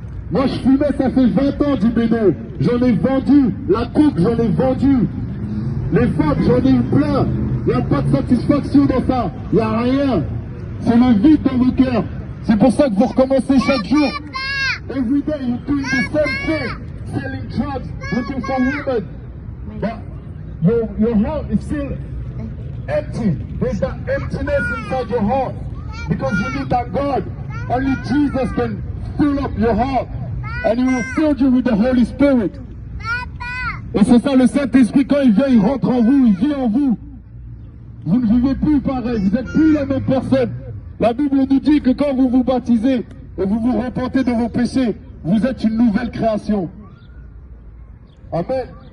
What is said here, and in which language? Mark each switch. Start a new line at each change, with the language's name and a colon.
French: Moi, je fumais, ça fait 20 ans du bédo. J'en ai vendu. La coupe, j'en ai vendu. Les femmes, j'en ai eu plein. Il n'y a pas de satisfaction dans ça. Il n'y a rien. C'est le vide dans vos cœurs. C'est pour ça que vous recommencez chaque jour.
English: Every day, you're doing the same thing. Selling drugs, looking for women. But your heart is still empty. There's that emptiness inside your heart. Because you need that God. Only Jesus can fill up your heart. And he will fill you with the Holy Spirit.
French: Et c'est ça le Saint-Esprit, quand il vient, il rentre en vous, il vit en vous. Vous ne vivez plus pareil, vous n'êtes plus la même personne. La Bible nous dit que quand vous vous baptisez et vous vous repentez de vos péchés, vous êtes une nouvelle création. Amen.